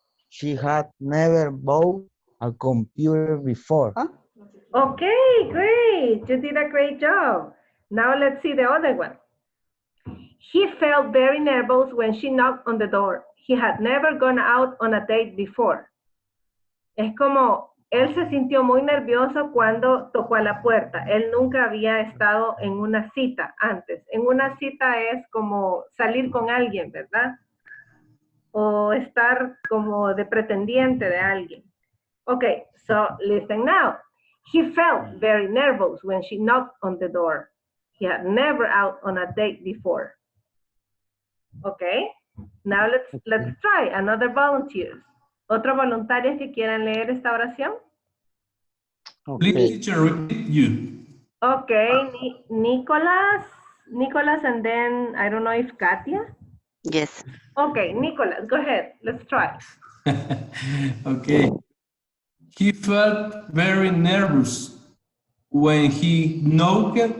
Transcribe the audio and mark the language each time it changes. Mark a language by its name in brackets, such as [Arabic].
[English] She had never bought a computer before. Huh? Okay, great. You did a great job. Now let's see the other one. He felt very nervous when she knocked on the door. He had never gone out on a date before. [Spanish] Es como, él se sintió muy nervioso cuando tocó a la puerta. Él nunca había estado en una cita antes. En una cita es como salir con alguien, ¿verdad? O estar como de pretendiente de alguien. [English] Okay, so listen now. He felt very nervous when she knocked on the door. He had never out on a date before. Okay, now let's try another volunteers. [Spanish] ¿Otros voluntarios que quieran leer esta oración? [English] Please, Okay. teacher, repeat you. Okay, Nicholas, and then I don't know if Katia. Yes. Okay, Nicholas, go ahead. Let's try. Okay. He felt very nervous when he knocked